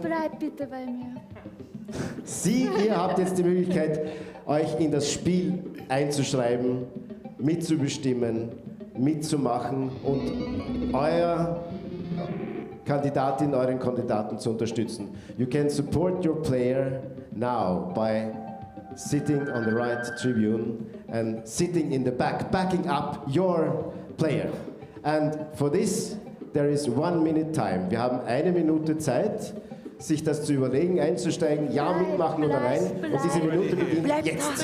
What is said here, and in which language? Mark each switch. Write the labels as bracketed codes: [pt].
[de] Bleib bitte bei mir. ihr habt jetzt die Möglichkeit, euch in das Spiel einzuschreiben, mitzubestimmen, mitzumachen und euren euren Kandidaten zu unterstützen. [en] You can support your player now by sitting on the right tribune and sitting in the back, backing up your player. And for this, there is 1 minute time. [de] Wir haben 1 Minute Zeit, sich das zu überlegen, einzusteigen, ja mitmachen oder nein. Und diese Minute beginnt jetzt.